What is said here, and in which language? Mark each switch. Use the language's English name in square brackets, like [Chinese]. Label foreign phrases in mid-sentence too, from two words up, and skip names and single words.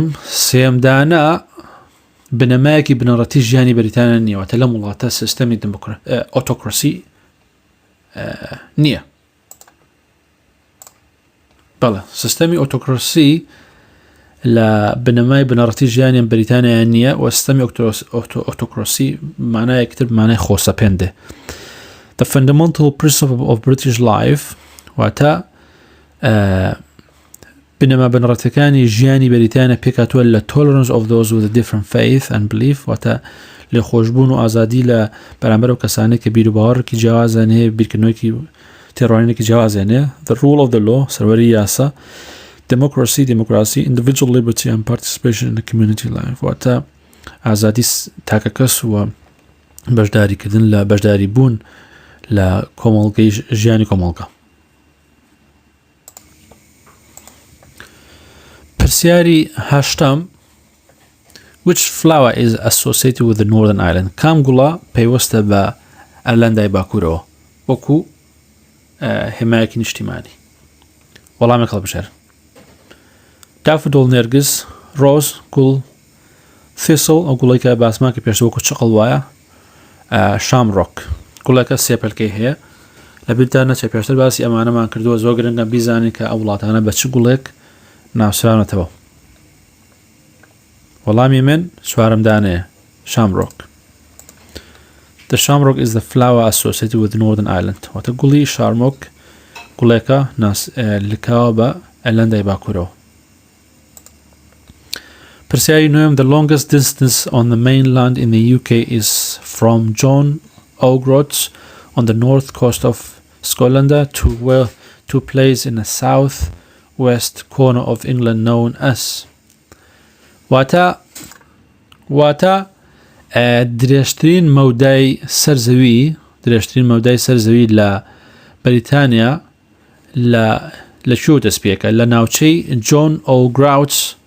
[Central Kurdish] سێمدانە بنەمایەکی بنەڕەتی ژیانی بەریتانیا نییە واتە لەم وڵاتە سیستەمی ئۆتۆکراسی نییە. بەڵێ سیستەمی ئۆتۆکراسی لە بنەمای بنەڕەتی ژیانی بەریتانیا نییە و سیستەمی ئۆتۆکراسی مانایەکتر مانای خۆسەپێندێ. [English] The fundamental principle of British life [Central Kurdish] واتە بنەما بنەڕەتەکانی ژیانی بەریتانیا پێکاتوە لە [English] tolerance of those with a different faith and belief [Central Kurdish] واتە لێخۆشبوون و ئازادی لە بەرامبەر ئەو کەسانێک کە بیر و باوەڕێکی جیاوازیان هەیە بیرکردنەوەیکی تێڕوانینێکی جیاوازیان هەیە. [English] The rule of the law [Central Kurdish] سەروەری یاسا. [English] democracy individual liberty and participation in the community life [Central Kurdish] واتە ئازادی تاکە کەس و بەشداریکردن لە بەشداری بوون لە کۆمەڵگەی ژیانی کۆمەڵگە. پرسیاری هەشتم [English] Which flower is associated with the Northern Ireland? [Central Kurdish] کام گوڵە پەیوەستە بە ئەرلەندای باکوورەوە وەکو هێمایەکی نیشتیمانی؟ وەڵامێک هەڵبژێر. دافودۆڵ نێرگز، ڕۆز، گوڵ، تhistle ئەو گوڵێکە باسمان کە پێشتر وەکو چقڵ وایە، شامڕۆک گوڵێکە سێپەلکەی هەیە. لە بیردا نەچێ پێشتر باسی ئەمانەمان کردووە زۆر گرنگە بیزانین کە ئەو وڵاتانە بە چ گوڵێک ناوسراونەتەوە. وەڵامی من چوارم دانەیە شامڕۆک. [English] The shamrock is the flower associated with Northern Ireland. [Central Kurdish] واتە گوڵی شارمۆک گوڵێکە لکاوە بە ئەرلەندای باکوورەوە. پرسیاری نوێم [English] The longest distance on the mainland in the UK is from John O'Groats on the north coast of Scotland to a place in the south-west corner of England known as [Central Kurdish] واتە درێژترین مەودای سەرزەوی لە بەریتانیا لە شو دەستپێکە لە ناوچەی جۆن ئۆگراوتس